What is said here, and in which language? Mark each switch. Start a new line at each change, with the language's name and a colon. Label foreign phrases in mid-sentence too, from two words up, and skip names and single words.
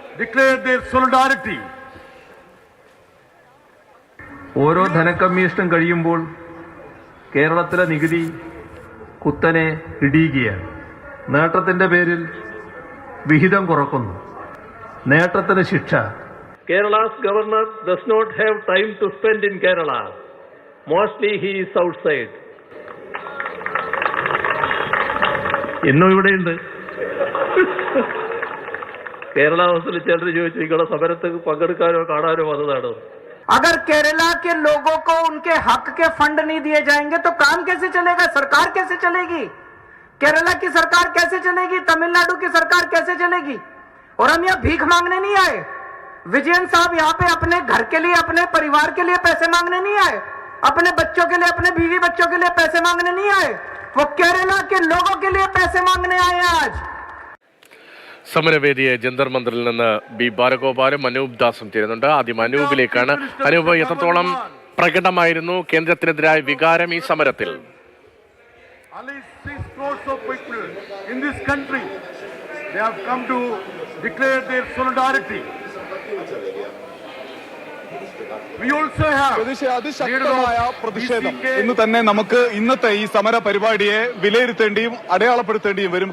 Malayalam: ഓരോ ധനക്കമ്മീഷനും കഴിയുമ്പോൾ കേരളത്തിലെ നികുതി കുത്തനെ ഇടിയുകയാണ്. നേട്ടത്തിന്റെ പേരിൽ വിഹിതം കുറക്കുന്നു. നേട്ടത്തിന് ശിക്ഷ.
English: Kerala's governor does not have time to spend in Kerala. Mostly he is outside.
Malayalam: ഇന്നും ഇവിടെയുണ്ട്. കേരള ഹൗസിൽ ചിലർ ചോദിച്ചു നിങ്ങളുടെ സമരത്തിൽ പങ്കെടുക്കാനോ കാണാനോ വന്നതാണോ?
Hindi: अगर केरला के लोगों को उनके हक के फंड नहीं दिए जाएंगे तो काम कैसे चलेगा? सरकार कैसे चलेगी? केरला की सरकार कैसे चलेगी? तमिलनाडु की सरकार कैसे चलेगी? और हम यहाँ भीख मांगने नहीं आए. विजयन साहब यहाँ पे अपने घर के लिए, अपने परिवार के लिए पैसे मांगने नहीं आए. अपने बच्चों के लिए, अपने बीवी बच्चों के लिए पैसे मांगने नहीं आए. वो केरला के लोगों के लिए पैसे मांगने आए आज.
Malayalam: സമരവേദിയെ ജന്തർ മന്ദറിൽ നിന്ന് ബി ബാലഗോപാലും അനൂപ് ദാസും ചേരുന്നുണ്ട്. ആദ്യം അനൂപിലേക്കാണ്. അനൂപ്, എത്രത്തോളം പ്രകടമായിരുന്നു കേന്ദ്രത്തിനെതിരായ വികാരം ഈ സമരത്തിൽ? അതിശക്തമായ പ്രതിഷേധം എന്ന് തന്നെ നമുക്ക് ഇന്നത്തെ ഈ സമര പരിപാടിയെ വിലയിരുത്തേണ്ടിയും അടയാളപ്പെടുത്തേണ്ടിയും വരും.